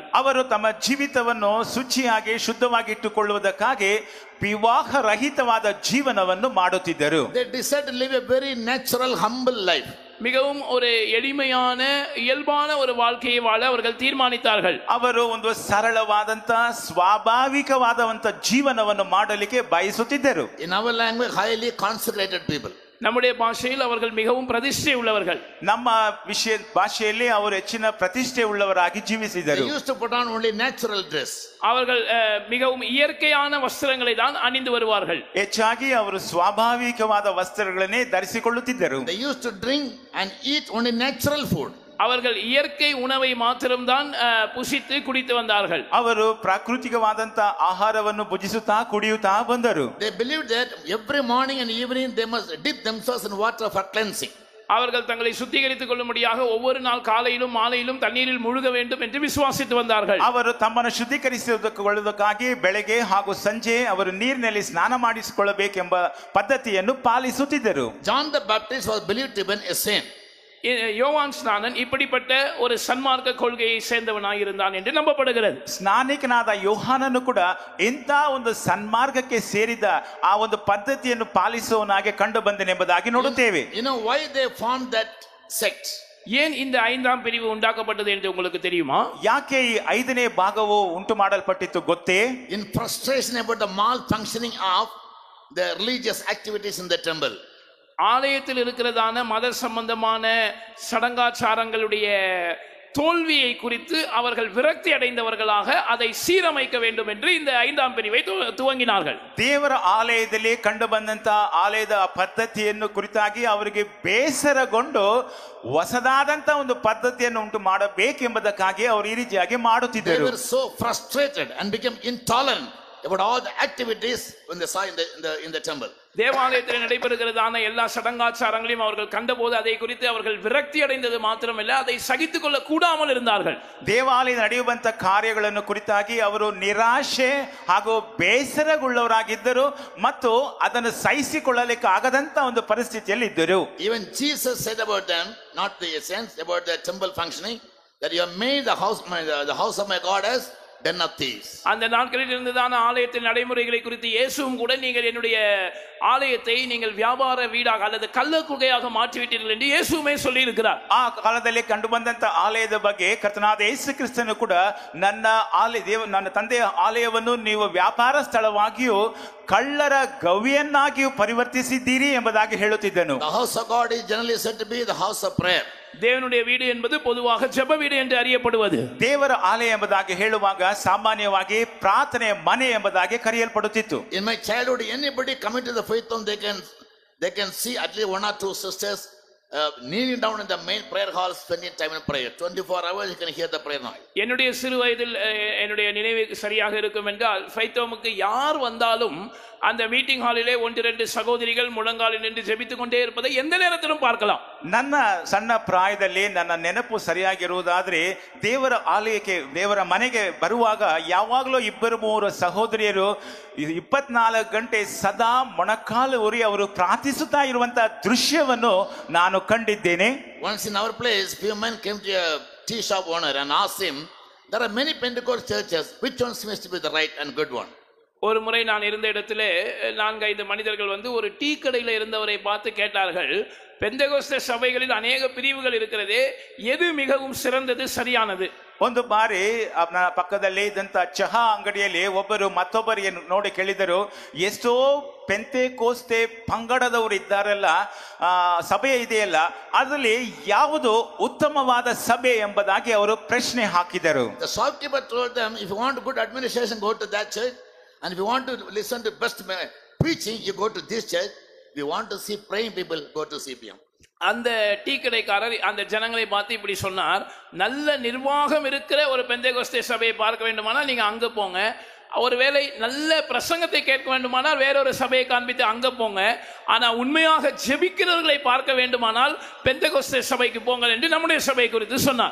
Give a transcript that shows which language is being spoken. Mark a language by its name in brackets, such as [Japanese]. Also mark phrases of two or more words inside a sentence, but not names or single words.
[Kannada] ಅವರು ತಮ್ಮ ಜೀವಿತವನ್ನು ಶುಚಿಯಾಗಿ ಶುದ್ಧವಾಗಿ ಇಟ್ಟುಕೊಳ್ಳುವುದಕ್ಕಾಗಿ ವಿವಾಹ ರಹಿತವಾದ ಜೀವನವನ್ನು ಮಾಡುತ್ತಿದ್ದರು. [English] They decided to live a very natural, humble life. [Tamil] மிகவும் ஒரு எளிமையான இயல்பான ஒரு வாழ்க்கையை வாழ அவர்கள் தீர்மானித்தார்கள். [Kannada] ಅವರು ಒಂದು ಸರಳವಾದಂತ ಸ್ವಾಭಾವಿಕವಾದಂತ ಜೀವನವನ್ನು ಮಾಡಲಿಕ್ಕೆ ಬಯಸುತ್ತಿದ್ದರು. [English] In our language, highly consecrated people. [Tamil] நம்முடைய பாஷையில் அவர்கள் மிகவும் பிரதிஷ்டை உள்ளவர்கள். [Kannada] ನಮ್ಮ ಭಾಷೆಯಲ್ಲಿ ಅವರು ಹೆಚ್ಚಿನ ಪ್ರತಿಷ್ಠೆ ಉಳ್ಳವರಾಗಿ ಜೀವಿಸಿದರು. [English] They used to put on only natural dress. [Tamil] அவர்கள் மிகவும் இயற்கையான வஸ்திரங்களை தான் அணிந்து வருவார்கள். [Kannada] ಹೆಚ್ಚಾಗಿ ಅವರು ಸ್ವಾಭಾವಿಕವಾದ ವಸ್ತ್ರಗಳನ್ನೇ ಧರಿಸಿಕೊಳ್ಳುತ್ತಿದ್ದರು. [English] They used to drink and eat only natural food. [Tamil] அவர்கள் இயற்கை உணவை மாத்திரம்தான் புசித்து குடித்து வந்தார்கள். [Kannada] ಅವರು ಪ್ರಾಕೃತಿಕವಾದಂತ ಆಹಾರವನ್ನು ಭುಜಿಸುತ್ತಾ ಕುಡಿಯುತ್ತಾ ಬಂದರು. [English] They believed that every morning and evening they must dip themselves in water for cleansing. [Tamil] அவர்கள் தங்களை சுத்திகரித்துக் கொள்ளும்படியாக ஒவ்வொரு நாள் காலையிலும் மாலையிலும் தண்ணீரில் முழுக வேண்டும் என்று விசுவாசித்து வந்தார்கள். [Kannada] ಅವರು ತಮ್ಮನ್ನು ಶುದ್ಧೀಕರಿಸಿಕೊಳ್ಳುವುದಕ್ಕಾಗಿ ಬೆಳಗ್ಗೆ ಹಾಗೂ ಸಂಜೆ ಅವರು ನೀರಿನಲ್ಲಿ ಸ್ನಾನ ಮಾಡಿಸಿಕೊಳ್ಳಬೇಕೆಂಬ ಪದ್ಧತಿಯನ್ನು ಪಾಲಿಸುತ್ತಿದ್ದರು. [English] John the Baptist was believed to be a saint. [Tamil] யோவான் ஸ்நானன் இப்படிப்பட்ட ஒரு சன்மார்க்க கொள்கையை சேர்ந்தவனாக இருந்தான் என்று நம்பப்படுகிறது. [Kannada] ಸ್ನಾನಿಕನಾದ ಯೋಹಾನನು ಕೂಡ ಇಂಥ ಒಂದು ಸನ್ಮಾರ್ಗಕ್ಕೆ ಸೇರಿದ ಆ ಒಂದು ಪದ್ಧತಿಯನ್ನು ಪಾಲಿಸುವವನಾಗಿ ಕಂಡು ಬಂದನೆಂಬುದಾಗಿ ನೋಡುತ್ತೇವೆ. [English] You know why they formed that sect? [Tamil] ஏன் இந்த 5ஆம் பிரிவு உண்டாக்கப்பட்டது என்று உங்களுக்கு தெரியுமா? [Kannada] ಯಾಕೆ ಈ 5ನೇ ಭಾಗವು ಉಂಟು ಮಾಡಲ್ಪಟ್ಟಿತ್ತು ಗೊತ್ತೇ? [English] In frustration about the malfunctioning of the religious activities in the temple. [Tamil] ஆலயத்தில் இருக்கிறதான மத சம்பந்தமான சடங்காச்சாரங்களுடைய தோல்வியை குறித்து அவர்கள் விரக்தி அடைந்தவர்களாக அதை சீரமைக்க வேண்டும் என்று இந்த 5ஆம் பிரிவை துவங்கினார்கள். [Kannada] ದೇವರ ಆಲಯದಲ್ಲಿ ಕಂಡು ಬಂದಂತ ಆಲಯದ ಪದ್ಧತಿಯನ್ನು ಕುರಿತಾಗಿ ಅವರಿಗೆ ಬೇಸರಗೊಂಡು ಹೊಸದಾದಂತ ಒಂದು ಪದ್ಧತಿಯನ್ನು ಉಂಟು ಮಾಡಬೇಕೆಂಬುದಕ್ಕಾಗಿ ಅವರು ಈ ರೀತಿಯಾಗಿ ಮಾಡುತ್ತಿದ್ದರು. [English] They were so frustrated and became intolerant about all the activities when they saw in the temple. [Tamil] தேவாலயத்தில் நடைபெறுகிறதான எல்லா சடங்காச்சாரங்களையும் அவர்கள் கண்டபோது அதை குறித்து அவர்கள் விரக்தி அடைந்தது மாத்திரமல்ல, அதை சகித்துக் கொள்ள கூடாமல் இருந்தார்கள். [Kannada] ದೇವಾಲಯದ ನಡೆಯುವಂತ ಕಾರ್ಯಗಳನ್ನು ಕುರಿತಾಗಿ ಅವರು ನಿರಾಶೆ ಹಾಗೂ ಬೇಸರಗೊಳ್ಳವರಾಗಿದ್ದರು ಮತ್ತು ಅದನ್ನು ಸಹಿಸಿಕೊಳ್ಳಲಿಕ್ಕೆ ಆಗದಂತ ಒಂದು ಪರಿಸ್ಥಿತಿಯಲ್ಲಿ ಇದ್ದರು. [English] Even Jesus said about them, not the essence, about the temple functioning, that you have made the house of my God as den of thieves. [Tamil] அந்த நாட்களில் இருந்ததான ஆலயத்தின் நடைமுறைகளை குறித்து இயேசுவும் கூட நீங்கள் என்னுடைய ஆலயத்தை நீங்கள் வியாபார வீடாக அல்லது கள்ளக்குகையாக மாற்றிவிட்டீர்கள் என்று இயேசுவே சொல்லி இருக்கிறார். [Kannada] ಆ ಕಾಲದಲ್ಲಿ ಕಂಡು ಬಂದಂತ ಆಲಯದ ಬಗ್ಗೆ ಕರ್ತನಾದ ಯೇಸು ಕ್ರಿಸ್ತನು ಕೂಡ ನನ್ನ ತಂದೆಯ ಆಲಯವನ್ನು ನೀವು ವ್ಯಾಪಾರ ಸ್ಥಳವಾಗಿಯೂ ಕಳ್ಳರ ಗವಿಯನ್ನಾಗಿಯೂ ಪರಿವರ್ತಿಸಿದ್ದೀರಿ ಎಂಬುದಾಗಿ ಹೇಳುತ್ತಿದ್ದನು. [English] The house of God is generally said to be the house of prayer. [Tamil] தேவனுடைய வீடு என்பது பொதுவாக ஜெப வீடு என்று அறியப்படுவது. [Kannada] ದೇವರ ಆಲಯ ಎಂಬುದಾಗಿ ಹೇಳುವಾಗ ಸಾಮಾನ್ಯವಾಗಿ ಪ್ರಾರ್ಥನೆ ಮನೆ ಎಂಬುದಾಗಿ ಕರೆಯಲ್ಪಡುತ್ತಿತ್ತು. [English] In my childhood, anybody coming to the faith home, they can see at least one or two sisters kneeling down in the main prayer hall, spending time in prayer. 24 hours you can hear the prayer noise. [Tamil] என்னுடைய சிறு வயதில் என்னுடைய நினைவு சரியாக இருக்கும் என்றால் [English] faith home [Tamil] யார் வந்தாலும் அந்த [English] meeting hall [Tamil] 1-2 சகோதரிகள் முழங்காலில் நின்று ஜெபித்துக் கொண்டே இருப்பதை எந்த நேரத்திலும் பார்க்கலாம். [Kannada] ನನ್ನ ಸಣ್ಣ ಪ್ರಾಯದಲ್ಲಿ ನನ್ನ ನೆನಪು ಸರಿಯಾಗಿರುವುದಾದ್ರೆ ದೇವರ ಆಲಯಕ್ಕೆ ದೇವರ ಮನೆಗೆ ಬರುವಾಗ ಯಾವಾಗಲೂ 2-3 ಸಹೋದರಿಯರು 24 ಗಂಟೆ ಸದಾ ಮೊಣಕಾಲು ಊರಿ ಅವರು ಪ್ರಾರ್ಥಿಸುತ್ತಾ ಇರುವಂತಹ ದೃಶ್ಯವನ್ನು ನಾನು ಕಂಡಿದ್ದೇನೆ. [English] Once in our place, few men came to a tea shop owner and asked him, there are many Pentecost churches, which one seems to be the right and good one? [Tamil] ஒரு முறை நான் இருந்த இடத்துல 4-5 மனிதர்கள் வந்து ஒரு டீ கடையில் இருந்தவரை பார்த்து கேட்டார்கள், பெந்தெகோஸ்தே சபைகளில் அநேக பிரிவுகள் இருக்கிறதே, எது மிகவும் சிறந்தது சரியானது? [Kannada] ಒಂದು ಬಾರಿ ಪಕ್ಕದಲ್ಲಿ ಇದ್ದಂತ ಚಹಾ ಅಂಗಡಿಯಲ್ಲಿ ಒಬ್ಬರು ಮತ್ತೊಬ್ಬರಿಗೆ ನೋಡಿ ಕೇಳಿದರು, ಎಷ್ಟೋ ಪೆಂತೆಕೋಸ್ತೆ ಪಂಗಡದವರು ಇದ್ದಾರಲ್ಲ, ಸಭೆ ಇದೆಯಲ್ಲ, ಅದರಲ್ಲಿ ಯಾವುದು ಉತ್ತಮವಾದ ಸಭೆ ಎಂಬುದಾಗಿ ಅವರು ಪ್ರಶ್ನೆ ಹಾಕಿದರು. [English] The shopkeeper told them, if you want good administration, go to that church, and if you want to listen to best preaching, you go to this church. If you want to see praying people, go to CPM. [Tamil] அந்த டீ கடைக்காரர் அந்த ஜனங்களை பார்த்து இப்படி சொன்னார், நல்ல நிர்வாகம் இருக்கிற ஒரு பெந்தெகோஸ்தே சபையை பார்க்க வேண்டுமானால் நீங்க அங்க போங்க, ஒருவேளை நல்ல பிரசங்கத்தை கேட்க வேண்டுமானால் வேறொரு சபையை காண்பித்து அங்க போங்க, ஆனா உண்மையாக ஜெபிக்கிறவர்களை பார்க்க வேண்டுமானால் பெந்தெகோஸ்தே சபைக்கு போங்க என்று நம்முடைய சபை குறித்து சொன்னார்.